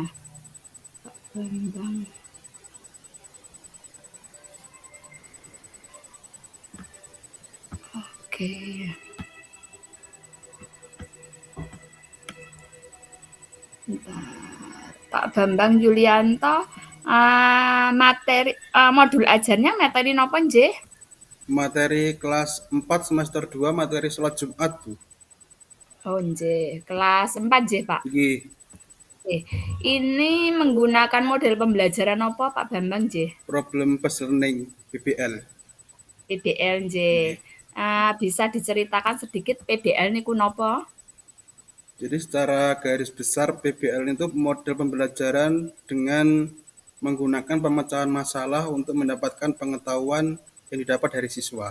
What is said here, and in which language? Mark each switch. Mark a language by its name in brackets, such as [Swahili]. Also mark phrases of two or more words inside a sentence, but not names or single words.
[Indonesian] Pak Bambang. Oke. Bentar. Pak Bambang Yulianto, materi modul ajarnya materi [Javanese] napa nggih? [Indonesian] Materi kelas 4 semester 2 materi sholat Jumat, Bu. Oh nggih, kelas 4 nggih, Pak? Nggih, Oke. Ini menggunakan model pembelajaran apa, Pak Bambang nggih? [English] problem based learning [Indonesian] PBL. PBL nggih. Nggih. Bisa diceritakan sedikit PBL [Javanese] niku napa? [Indonesian] Jadi secara garis besar PBL itu model pembelajaran dengan menggunakan pemecahan masalah untuk mendapatkan pengetahuan yang didapat dari siswa.